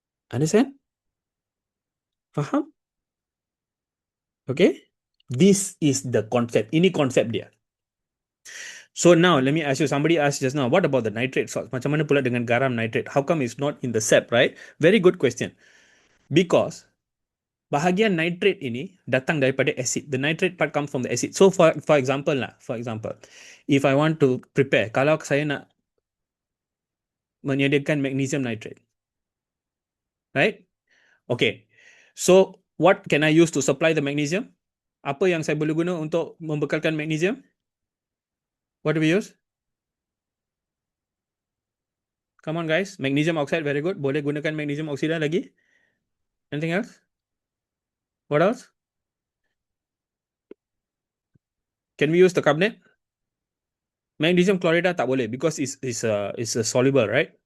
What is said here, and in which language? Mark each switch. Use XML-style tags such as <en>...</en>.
<en>Understand? Faham? Okay? This is the concept.</en> <ms>Ini konsep dia.</ms> <en>So now, let me ask you, somebody asked just now, what about the nitrate salts?</en> <ms>Macam mana pula dengan garam nitrate?</ms> <en>How come it's not in the SEP, right? Very good question.</en> <ms>Because bahagian nitrate ini datang daripada acid.</ms> <en>The nitrate part comes from the acid. So for example, if I want to prepare,</en> <ms>kalau saya nak menyediakan magnesium nitrate,</ms> <en>right? Okay. So what can I use to supply the magnesium?</en> <ms>Apa yang saya boleh guna untuk membekalkan magnesium?</ms> <en>What do we use? Come on guys, magnesium oxide, very good.</en> <ms>Boleh gunakan magnesium oksida lagi?</ms> <en>Anything else? What else? Can we use the carbonate? Magnesium chloride</en> <ms>tak boleh</ms> <en>because it's a soluble, right?</en>